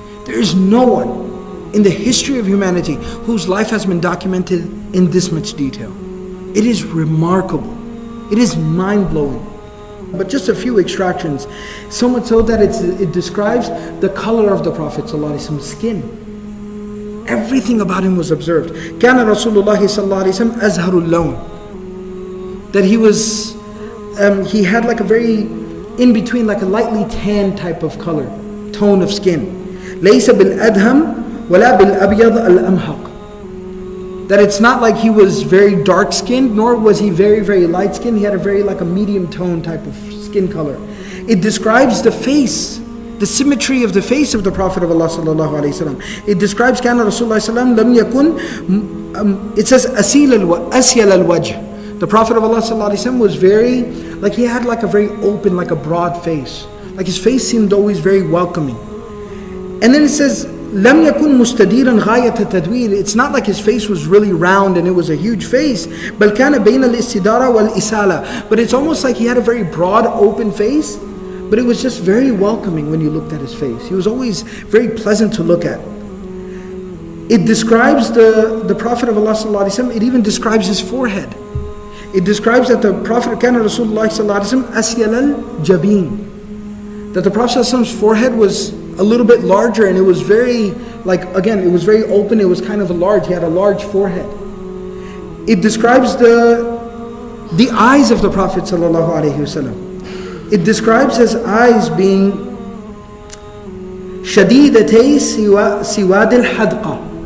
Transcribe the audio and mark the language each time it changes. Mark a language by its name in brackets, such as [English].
[English] There is no one in the history of humanity whose life has been documented in this much detail. It is remarkable. It is mind-blowing. But just a few extractions, so much so that it describes the color of the Prophet ﷺ's skin. Everything about him was observed. [Arabic] كان رسول الله صلى الله عليه وسلم أزهر اللون. [English] That he had like a very in between, like a lightly tan type of color, tone of skin. [Arabic] ليس بالأدهم ولا بالأبيض الأمحق. [English] That it's not like he was very dark skinned, nor was he very, very light skinned. He had a very like a medium tone type of skin color. It describes the face, the symmetry of the face of the Prophet of Allah sallallahu alaihi wasallam. It describes [Arabic] كان رسول الله صلى الله عليه وسلم لم يكن. [English] It says [Arabic] أسيل الوجه. [English] The Prophet of Allah sallallahu alaihi wasallam was very, like he had like a very open, like a broad face. Like his face seemed always very welcoming. And then it says [Arabic] لم يكن مستديرا غاية التدوير. [English] It's not like his face was really round and it was a huge face. [Arabic] بل كان بين الاستدارة والإسالة. [English] But it's almost like he had a very broad, open face, but it was just very welcoming when you looked at his face. He was always very pleasant to look at. It describes the Prophet of Allah sallallahu alaihi wasallam. It even describes his forehead. It describes that the Prophet [Arabic] كان رسول الله صلى الله عليه وسلم أسيل الجبين. [English] That the Prophet sallallahu alaihi wasallam's forehead was a little bit larger, and it was very, like, again, it was very open. It was kind of large. He had a large forehead. It describes the eyes of the Prophet sallallahu alaihi wasallam. It describes his eyes being [Arabic] شديدتي سواد الحدقة.